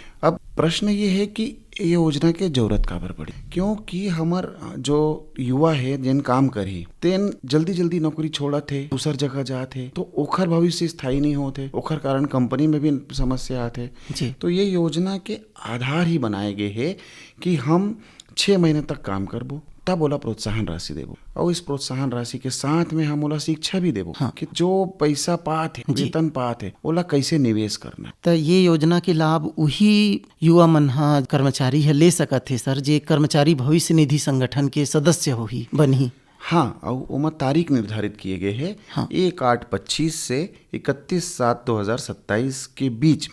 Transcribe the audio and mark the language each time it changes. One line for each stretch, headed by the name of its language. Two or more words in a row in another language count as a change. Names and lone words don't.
Chhattisgarhi: अब प्रश्न ये है कि ये योजना के जरूरत काबर पड़ी, क्योंकि हमार जो युवा है जिन काम करी तेन जल्दी जल्दी नौकरी छोड़ा थे, दूसर जगह जाते तो ओखर भविष्य स्थायी नहीं होते, ओखर कारण कंपनी में भी समस्या आते। तो ये योजना के आधार ही बनाए गए है कि हम 6 महीने तक काम करबो तब ओला प्रोत्साहन राशि देबो और इस प्रोत्साहन राशि के साथ में हम ओला शिक्षा भी देबो कि जो पैसा पात है, वेतन पात है, ओला कैसे निवेश करना। तो ये योजना के लाभ वही युवा मन हा कर्मचारी है ले सकत है सर, जे कर्मचारी भविष्य निधि संगठन के सदस्य होही बनही। हाँ, और उमा तारीख निर्धारित किए गए हैं 1/8/25 से 31/7/2027 के बीच।